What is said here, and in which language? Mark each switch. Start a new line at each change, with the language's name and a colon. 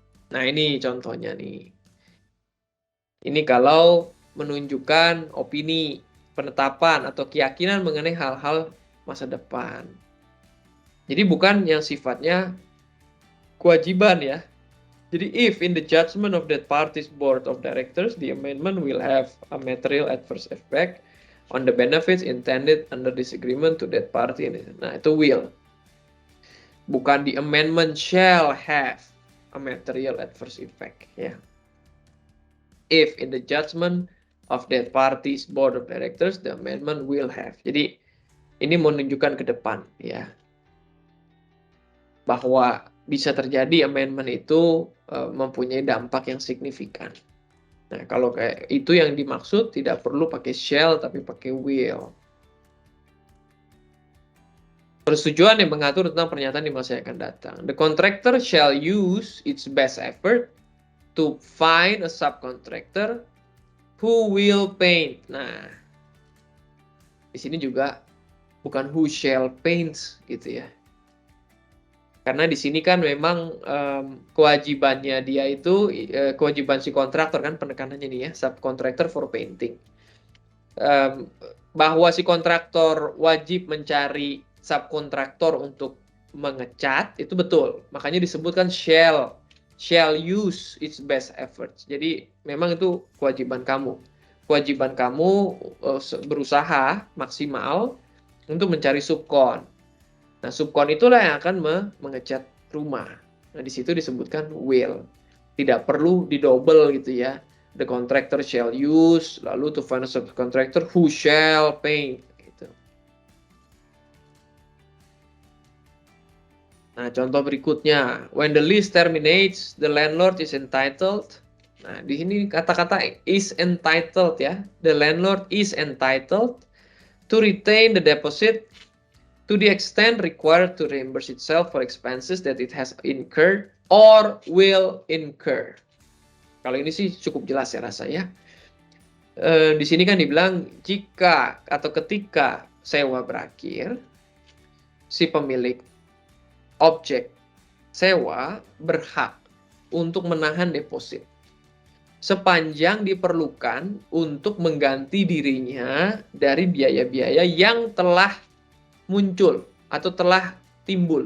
Indonesian: Nah, ini contohnya nih. Ini kalau menunjukkan opini, penetapan, atau keyakinan mengenai hal-hal masa depan. Jadi bukan yang sifatnya kewajiban ya. Jadi
English: if in the judgment of that party's board of directors, the amendment will have a material adverse effect on the benefits intended under this agreement to that party.
Indonesian: Nah, itu
English: will.
Indonesian: Bukan
English: the amendment shall have a material adverse effect ya. If in the judgment of that party's board of directors, the amendment will have.
Indonesian: Jadi ini menunjukkan ke depan ya, bahwa bisa terjadi amendment itu mempunyai dampak yang signifikan. Nah, kalau kayak itu yang dimaksud, tidak perlu pakai shall tapi pakai will. Persetujuan yang mengatur tentang pernyataan di masa yang akan datang.
English: The contractor shall use its best effort to find a subcontractor who will paint.
Indonesian: Nah, di sini juga bukan
English: who shall paint
Indonesian: gitu ya. Karena di sini kan memang kewajibannya dia itu, kewajiban si kontraktor kan penekanannya nih ya,
English: subcontractor for painting.
Indonesian: Bahwa si kontraktor wajib mencari subkontraktor untuk mengecat, itu betul. Makanya disebutkan
English: shall use its best efforts.
Indonesian: Jadi memang itu kewajiban kamu. Kewajiban kamu berusaha maksimal untuk mencari subkon. Nah, subkon itulah yang akan mengecat rumah. Nah, di situ disebutkan will. Tidak perlu didouble gitu ya.
English: The contractor shall use,
Indonesian: lalu
English: to find a subcontractor who shall paint.
Indonesian: Gitu. Nah, contoh berikutnya.
English: When the lease terminates, the landlord is entitled.
Indonesian: Nah, di sini kata-kata
English: is entitled ya. The landlord is entitled to retain the deposit to the extent required to reimburse itself for expenses that it has incurred or will incur.
Indonesian: Kalau ini sih cukup jelas ya rasanya. Di sini kan dibilang jika atau ketika sewa berakhir, si pemilik objek sewa berhak untuk menahan deposit sepanjang diperlukan untuk mengganti dirinya dari biaya-biaya yang telah muncul atau telah timbul.